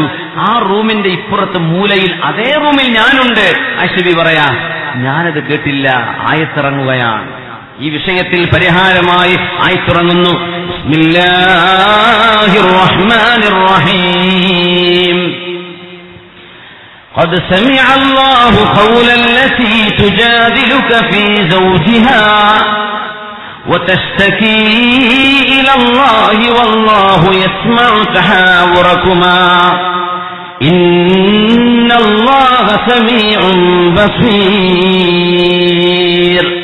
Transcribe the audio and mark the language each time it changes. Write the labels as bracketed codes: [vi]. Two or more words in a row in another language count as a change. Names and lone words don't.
[ml] ആ റൂമിന്റെ ഇപ്പുറത്ത് മൂലയിൽ, അതേ റൂമിൽ ഞാനുണ്ട്. ആയിഷ ബീവി പറയാ, ഞാനത് കേട്ടില്ല. ആയത്തിറങ്ങുകയാണ്. ഈ വിഷയത്തിൽ പരിഹാരമായി ആയത്തിറങ്ങുന്നു. [ar] بسم الله الرحمن الرحيم. قد سمع الله قول التي تجادلك في زوجها وتشتكي إلى الله والله يسمع تحاوركما إن الله سميع بصير.